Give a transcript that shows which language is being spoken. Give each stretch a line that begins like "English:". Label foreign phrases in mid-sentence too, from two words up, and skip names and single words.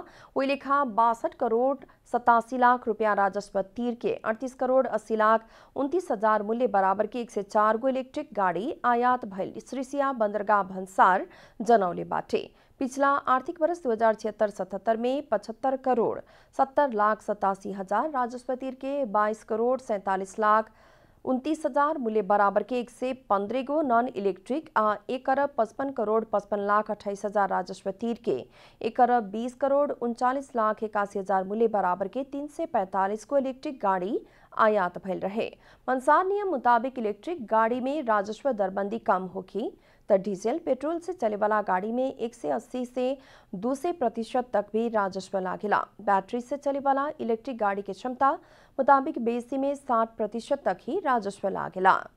Bhojpuri: ओइ लेखा 62 करोड़ 87 लाख रुपया राजस्व तिर के 38 करोड़ 80 लाख 29 हजार मूल्य बराबर के 104 गो इलेक्ट्रिक गाड़ी आयात भइल श्रीसिया बंदरगाह भन्सार जनौले बाटे। पिछला आर्थिक वर्ष 2076-77 में 75 करोड़ 70 लाख 87 हजार राजस्व तिर के 22 करोड़ 47 लाख 29 हजार मूल्य बराबर के 115 गो
English: non electric
Bhojpuri: 1 अरब 55 करोड़ 55 लाख 28 हजार राजस्व तिर के 1 अरब 20 करोड़ 39 लाख 81 हजार मूल्य बराबर के 345 को इलेक्ट्रिक गाड़ी आयात भइल रहे। भन्सार नियम मुताबिक इलेक्ट्रिक गाड़ी में राजस्व दरबंदी कम होगी तो डीजल पेट्रोल से चले वाला गाड़ी में 180 से 200% तक भी राजस्व लागेला। बैटरी से चले वाला इलेक्ट्रिक गाड़ी की क्षमता मुताबिक बेसी में 60% तक ही राजस्व लागेला।